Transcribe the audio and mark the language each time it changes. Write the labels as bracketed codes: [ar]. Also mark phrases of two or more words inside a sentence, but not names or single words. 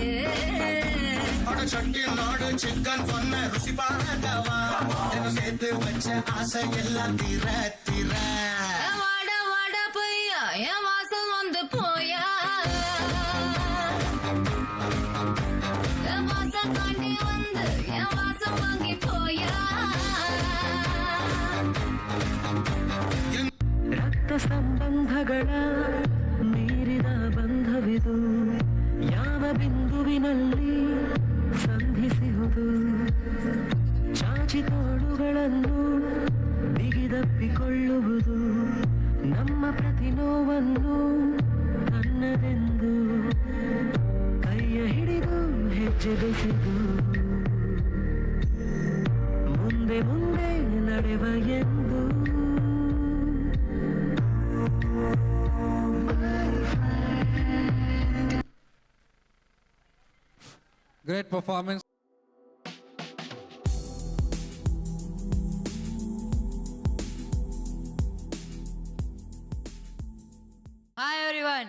[ta] சட்டி நாடு சிக்கன் பொண்ணு ருசி பாரகவா சேர்த்து வச்ச ஆசை எல்லாம் தீர தீர வாட வாட பொய்யா என் வாசம் வந்து போயா என் வாசம் தாண்டி வந்து என் வாசம் வாங்கி போயா [kn] ರಕ್ತ ಸಂಬಂಧಗಳ ಮೀರಿದ ಬಂಧವಿದು ಯಾವ ಬಿಂದುವಿನಲ್ಲಿ ಸಂಧಿಸುವುದು ಚಾಚಿ ತೋಳುಗಳನ್ನು ಬಿಗಿದಪ್ಪಿಕೊಳ್ಳುವುದು ನಮ್ಮ ಪ್ರತಿ ನೋವನ್ನು ತನ್ನದೆಂದು ಕೈಯ ಹಿಡಿದು ಹೆಜ್ಜೆ ಬೆಸೆದು ಮುಂದೆ ಮುಂದೆ ನಡೆವ ಎಂದು [en] Great performance. Hi everyone.